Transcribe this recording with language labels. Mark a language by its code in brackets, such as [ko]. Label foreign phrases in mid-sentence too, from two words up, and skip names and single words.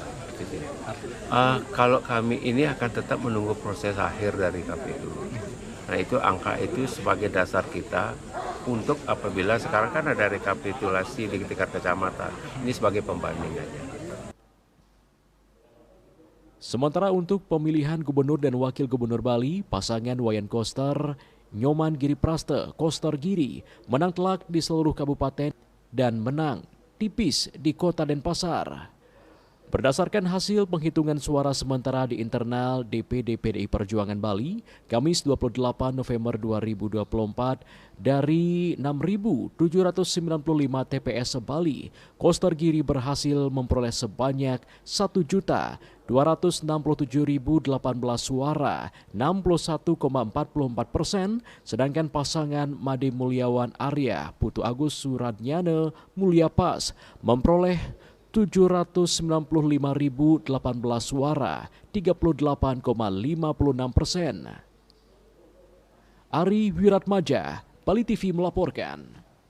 [id] Kalau kami ini akan tetap menunggu proses akhir dari KPU. Nah itu angka itu sebagai dasar kita untuk apabila sekarang kan ada rekapitulasi di tingkat kecamatan, ini sebagai pembanding aja. Sementara untuk pemilihan gubernur dan wakil gubernur Bali, pasangan Wayan Koster, Nyoman Giri Praste, Koster Giri, menang telak di seluruh kabupaten dan menang tipis di Kota Denpasar. Berdasarkan hasil penghitungan suara sementara di internal DPD PDI Perjuangan Bali, Kamis 28 November 2024, dari 6.795 TPS Bali, Koster Giri berhasil memperoleh sebanyak 1.267.018 suara, 61,44%, sedangkan pasangan Made Mulyawan Arya Putu Agus Suradnyana Mulya Pas memperoleh 795.018 suara, 38,56%. Ari Wiratmaja, Bali TV melaporkan.